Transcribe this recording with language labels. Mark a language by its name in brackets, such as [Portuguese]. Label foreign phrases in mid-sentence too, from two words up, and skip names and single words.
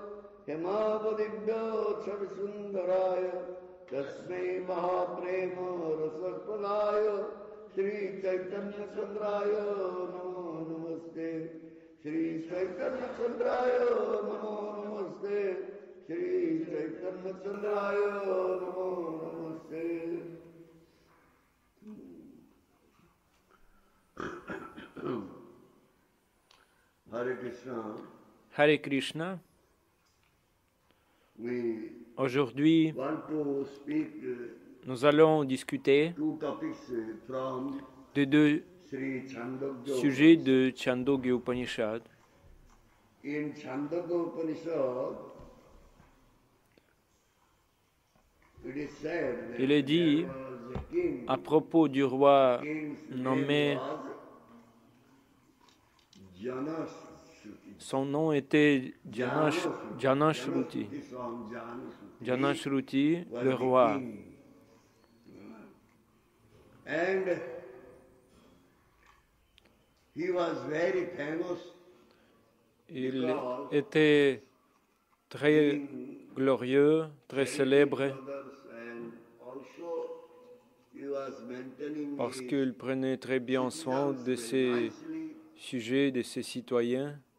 [Sanskrit] हेमावदिव्योत्सवसुन्दराय तस्मै महाप्रेम रसप्रदाय श्रीचैतन्यचन्द्राय नमो नमस्ते, श्रीचैतन्यचन्द्राय नमो नमस्ते, श्रीचैतन्यचन्द्राय नमो नमस्ते. [French] Hare Krishna. Hare Krishna. Aujourd'hui, nous allons discuter de deux sujets de Chandogya Upanishad. [English] In Chandogya Upanishad, [French] il est dit à propos du roi nommé, son nom était Janashruti. Janashruti, le roi. [English] And he was very famous. [French] Il était très glorieux, très célèbre, parce qu'il prenait très bien soin de ses sujets, de ses citoyens.